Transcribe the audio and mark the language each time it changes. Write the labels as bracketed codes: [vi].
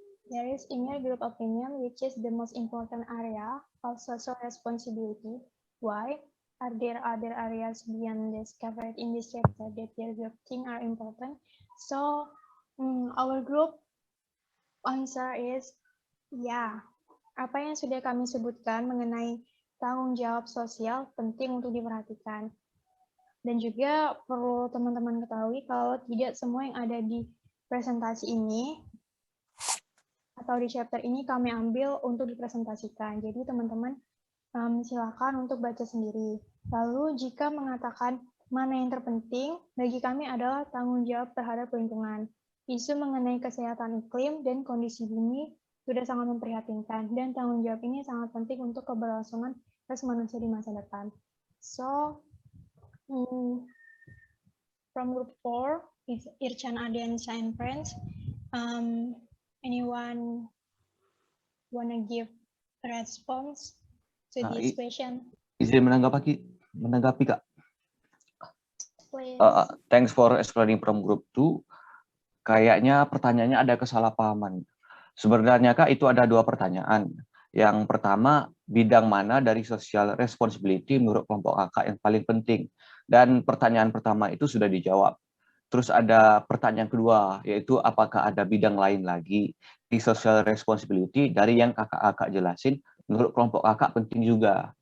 [en] There is inner group opinion, which is the most important area of social responsibility. Why? Are there other areas beyond this covered in this chapter that your group think are important? So, our group answer is, yeah. [id] Apa yang sudah kami sebutkan mengenai tanggung jawab sosial penting untuk diperhatikan. Dan juga perlu teman-teman ketahui kalau tidak semua yang ada di presentasi ini atau di chapter ini kami ambil untuk dipresentasikan. Jadi teman-teman silakan untuk baca sendiri. Lalu jika mengatakan mana yang terpenting, bagi kami adalah tanggung jawab terhadap lingkungan. Isu mengenai kesehatan iklim dan kondisi bumi sudah sangat memprihatinkan, dan tanggung jawab ini sangat penting untuk keberlangsungan ras manusia di masa depan. [en] So, from group 4 is Irchan Ardiansyah and friends. Anyone wanna give a response to this question? [id] Izin menanggapi Kak. [en] Please. Thanks for explaining from group 2. [id] Kayaknya pertanyaannya ada kesalahpahaman. Sebenarnya Kak itu ada 2 pertanyaan. Yang pertama, bidang mana dari social responsibility menurut kelompok Kakak yang paling penting? Dan pertanyaan pertama itu sudah dijawab. Terus ada pertanyaan kedua, yaitu apakah ada bidang lain lagi di social responsibility dari yang Kakak jelasin menurut kelompok Kakak penting juga.